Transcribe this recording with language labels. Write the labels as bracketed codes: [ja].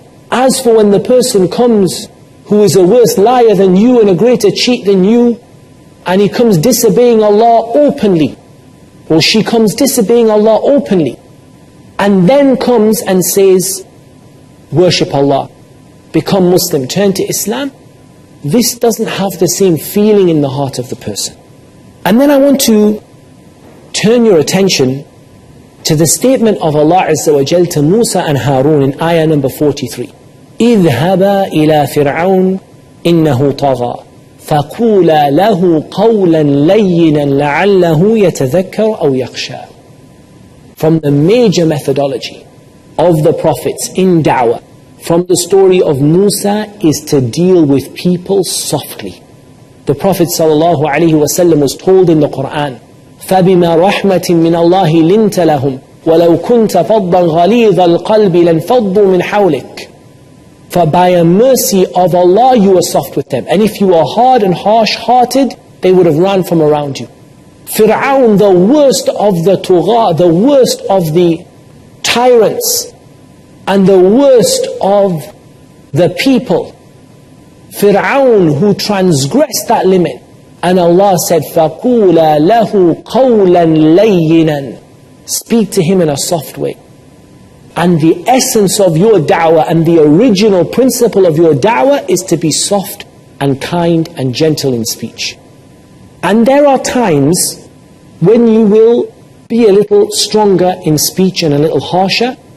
[en] As for when the person comes who is a worse liar than you and a greater cheat than you, and he comes disobeying Allah openly, or she comes disobeying Allah openly, and then comes and says, worship Allah, become Muslim, turn to Islam, this doesn't have the same feeling in the heart of the person. And then I want to turn your attention to the statement of Allah Azza wa Jal to Musa and Harun in ayah number 43. [ar] اذهبا إلى فرعون إنه طغى فقولا له قولا لينا لعله يتذكر أو يخشى. [en] From the major methodology of the prophets in da'wah, from the story of Musa, is to deal with people softly. The Prophet ﷺ was told in the Qur'an, [ar] فَبِمَا رَحْمَةٍ مِّنَ اللَّهِ لِنْتَ لَهُمْ وَلَوْ كُنْتَ فَضًّا غَلِيظَ الْقَلْبِ لَانْفَضُّوا مِنْ حَوْلِكَ. [en] For by a mercy of Allah you are soft with them. And if you are hard and harsh-hearted, they would have run from around you. Fir'aun, the worst of the tugha, the worst of the tyrants, and the worst of the people, Fir'aun, who transgressed that limit. And Allah said, [ar] فَقُولَا لَهُ قَوْلًا لَيِّنًا. [en] Speak to him in a soft way. And the essence of your da'wah and the original principle of your da'wah is to be soft and kind and gentle in speech. And there are times when you will be a little stronger in speech and a little harsher,